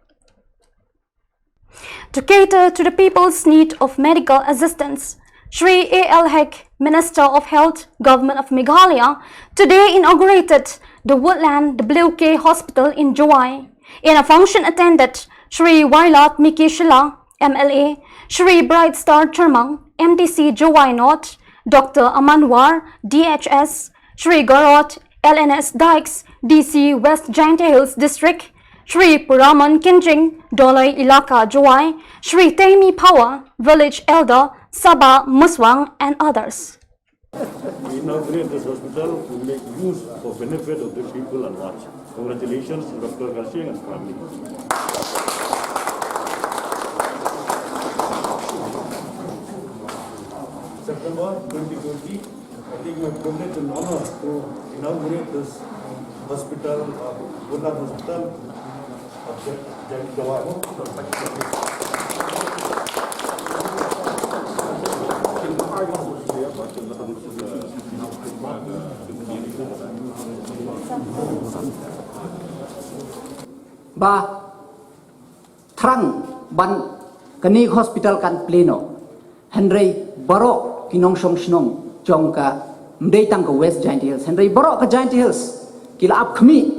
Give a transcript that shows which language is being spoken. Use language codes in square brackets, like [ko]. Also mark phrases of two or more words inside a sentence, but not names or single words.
[en] To cater to the people's need of medical assistance, Shri A.L. Hek, Minister of Health, Government of Meghalaya, today inaugurated the Woodland WK Hospital in Jowai. In a function attended Shri Wailat Miki Shila, MLA, Shri Bright Star Chermang, MDC Jowai North, Dr. Amanwar, DHS, Shri Garot, LNS Dykes, DC West Giant Hills District, Shri Puraman Kinjing, Dolai Ilaka Jowai, Shri Temi Pawa, Village Elder, Sabah Muswang, and others. We inaugurate this hospital to make use for benefit of the people and watch. Congratulations, Dr. Garshing and family. September 2020, I think we have privilege and honor to inaugurate this hospital, Woodland Hospital of Jawai. [kha] Ba Trang ban kani hospital kan pleno Henry Barok kinong song snong jongka mdei tang ka West Giant Hills Henry Barok ka Giant Hills kila ap khmi